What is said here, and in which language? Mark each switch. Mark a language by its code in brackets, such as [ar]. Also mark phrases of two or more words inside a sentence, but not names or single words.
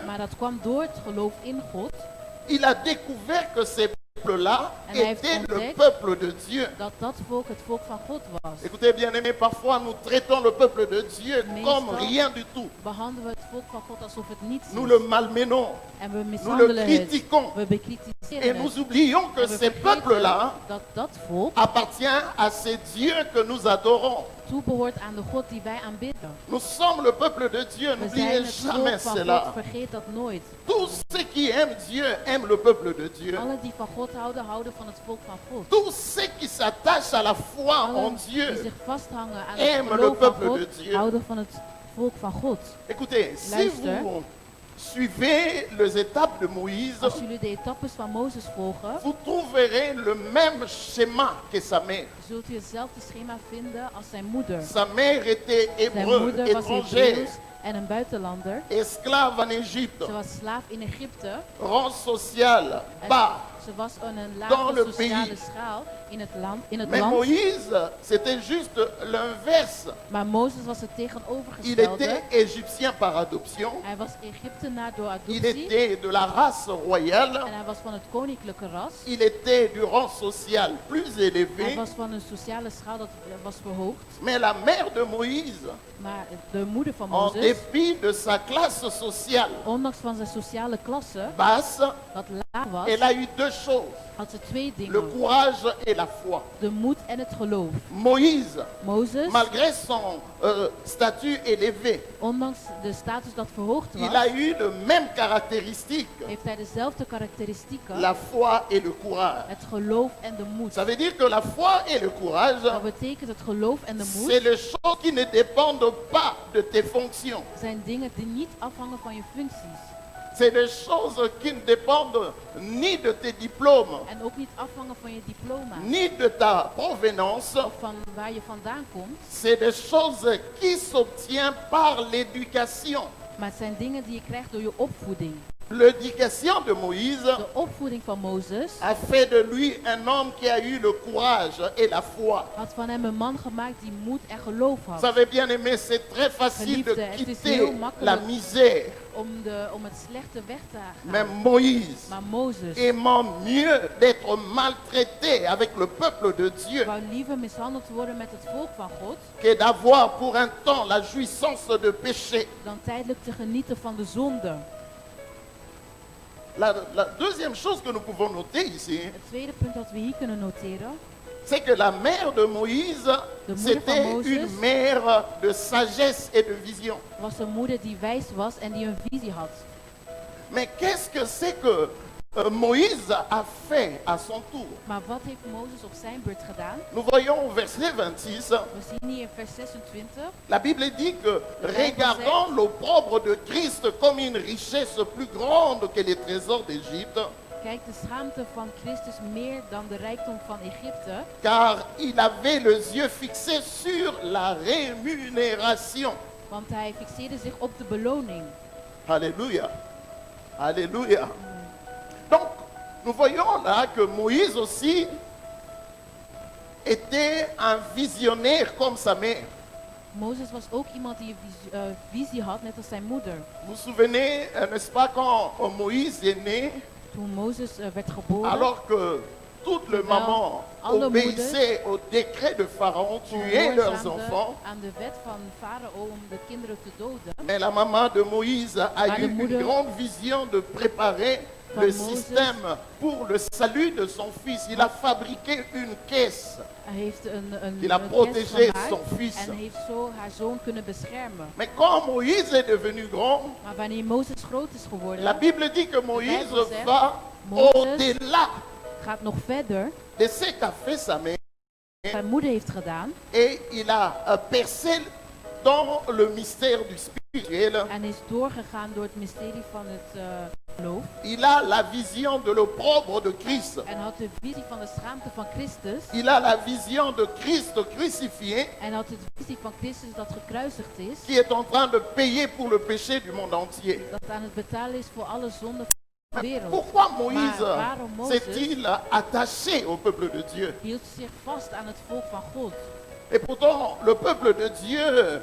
[nl] Maar dat kwam door het geloof in God. [fr] Il a découvert que ces peuples-là [nl] En hij heeft [fr] étaient le [nl] ontdekt [fr] peuple de Dieu. [nl] Dat volk het volk van God was. [fr] Écoutez bien aimés, parfois nous traitons le peuple de Dieu [nl] Meestal [fr] comme rien du tout. [nl] behandelen we het volk van God alsof het niets [fr] Nous [nl] is. [fr] le malmenons, [nl] En we [fr] nous le [nl] mishandelen het. [fr] critiquons. [nl] We [fr] Et [nl] bekritiseren [fr] nous [nl] het. [fr] oublions que [nl] En we [fr] ces [nl] vergeten [fr] peuples-là [nl] dat volk [fr] appartiennent à ces dieux que nous adorons. [nl] toebehoort aan de God die wij aanbidden. [fr] Nous sommes le peuple de Dieu, [nl] We zijn [fr] n'oubliez [nl] het [fr] jamais [nl] volk van [fr] cela. [nl] God, vergeet dat nooit. [fr] Tous ceux qui aiment Dieu aiment le peuple de Dieu. [nl] Alle die van God houden, houden van het volk van God. [fr] Tous ceux qui s'attachent à la foi en [nl] Allen die [fr] Dieu [nl] zich vasthangen aan [fr] aiment [nl] het [fr] le [nl] geloof van [fr] peuple [nl] God, [fr] de Dieu. [nl] houden van het volk van God. [fr] Écoutez, si [nl] Luister. [fr] vous suivez les étapes de Moïse, [nl] Als jullie de etappes van Mozes volgen, [fr] vous trouverez le même schéma que sa mère. [nl] zult u hetzelfde schema vinden als zijn moeder. [fr] Sa mère était [nl] Zijn [fr] hébreu, [nl] moeder was [fr] étrangère, [nl] Hebreeuws en een buitenlander. [fr] esclave en Égypte, [nl] Ze was slaaf in Egypte. [fr] rang social [nl] En [fr] bas. [nl] ze was aan een [fr] Dans [nl] lage [fr] le [nl] sociale [fr] pays. [nl] schaal in het land. [fr] Mais Moïse, c'était juste l'inverse. [nl] Maar Mozes was het [fr] Il [nl] tegenovergestelde. [fr] était égyptien par adoption. [nl] Hij was Egyptenaar door [fr] Il [nl] adoptie. [fr] était de la race royale. [nl] En hij was van het koninklijke ras. [fr] Il était du rang social plus [nl] Hij [fr] élevé. [nl] was van een sociale schaal dat was verhoogd. [fr] Mais la mère de Moïse, [nl] Maar de moeder van [fr] en [nl] Mozes, [fr] dépit de sa classe sociale [nl] ondanks van zijn sociale klasse, [fr] basse, [nl] wat laag was, [fr] elle a eu deux choses, [nl] had ze twee [fr] le [nl] dingen. [fr] courage et la foi. [nl] De moed en het geloof. [fr] Moïse, [nl] Mozes, [fr] malgré son statut élevé, [nl] ondanks de status dat verhoogd [fr] il a [nl] was, [fr] eu de mêmes caractéristiques, [nl] heeft hij dezelfde karakteristieken. [fr] la foi et le courage. [nl] Het geloof en de moed. [fr] Ça veut dire que la foi et le courage, [nl] Dat betekent het geloof en de [fr] c'est [nl] moed [fr] les choses qui ne dépendent pas de tes fonctions. [nl] zijn dingen die niet afhangen van je functies. [fr] C'est des choses qui ne dépendent ni de tes diplômes, [nl] En ook niet afhangen van je diploma. [fr] ni de ta provenance. [nl] Of van waar je vandaan komt. [fr] C'est des choses qui s'obtiennent par l'éducation. [nl] Maar het zijn dingen die je krijgt door je opvoeding. [fr] L'éducation de Moïse [nl] De opvoeding van Mozes [fr] a fait de lui un homme qui a eu le courage et la foi. [nl] had van hem een man gemaakt die moed en geloof [fr] Vous [nl] had. [fr] savez bien aimé, c'est très facile de [nl] Geliefde, het is [fr] quitter [nl] heel makkelijk. [fr] la misère. [nl] Om het slechte weg te [fr] Mais [nl] gaan. [fr] Moïse, [nl] Maar Mozes [fr] aimant mieux d'être maltraité avec le peuple de Dieu [nl] wou liever mishandeld worden met het volk van God [fr] que d'avoir pour un temps la jouissance de péché. [nl] dan tijdelijk te genieten van de zonde. [fr] La deuxième chose que nous pouvons noter ici, [nl] Het tweede punt dat we hier kunnen noteren, [fr] c'est que la mère de Moïse, [nl] De moeder [fr] c'était [nl] van Mozes. [fr] une mère de sagesse et de vision. [nl] was een moeder die wijs was en die een visie had. [fr] Mais qu'est-ce que c'est que Moïse a fait à son tour? [nl] Maar wat heeft Mozes op zijn beurt gedaan? [fr] Nous voyons au verset 26, [nl] We zien hier in vers 26. [fr] la Bible dit que regardant l'opprobre de Christ comme une richesse plus grande que les trésors d'Égypte, [nl] Kijk, de schaamte van Christus meer dan de rijkdom van Egypte. [fr] car il avait les yeux fixés sur la rémunération. [nl] Want hij fixeerde zich op de beloning. [fr] Alléluia. Alléluia. Donc, nous voyons là que Moïse aussi était un visionnaire comme sa mère. [nl] Mozes was ook iemand die een visie had, net als zijn moeder. [fr] Vous vous souvenez, n'est-ce pas, quand Moïse est né, [nl] Toen Mozes werd geboren, [fr] alors que toutes les mamans [nl] alle [fr] obéissaient au décret de Pharaon, tuaient leurs [nl] gehoorzaamde [fr] enfants, [nl] aan de wet van Farao om de kinderen te doden. [fr] mais la maman de Moïse a [nl] Maar [fr] eu [nl] de [fr] une [nl] moeder [fr] grande vision de préparer [nl] van [fr] le [nl] Mozes. [fr] système pour le salut de son fils. Il a fabriqué une caisse. [nl] Hij heeft [fr] Il a [nl] een [fr] protégé [nl] kist gemaakt [fr] son fils. [nl] en heeft zo haar zoon kunnen beschermen. [fr] Mais quand Moïse est devenu grand, [nl] Maar wanneer Mozes groot is geworden, [fr] la Bible dit que Moïse [nl] Bijbel zegt, [fr] va [nl] Mozes [fr] au-delà [nl] gaat nog verder. [fr] de ce qu'a fait sa mère. [nl] Zijn moeder heeft gedaan [fr] Et il a percé dans le mystère du spirituel. [nl] en is doorgegaan door het mysterie van het geloof. [fr] Il a la vision de l'opprobre de Christ. [nl] En had de visie van de schaamte van Christus. [fr] Il a la vision de Christ crucifié [nl] En had de visie van Christus dat gekruisigd is. [fr] qui est en train de payer pour le péché du monde entier. [nl] Dat aan het betalen is voor alle zonden van de [fr] Mais [nl] wereld. [fr] pourquoi Moïse [nl] Maar waarom Mozes [fr] s'est-il attaché au peuple de Dieu? [nl] hield zich vast aan het volk van God. [fr] Et pourtant, le peuple de Dieu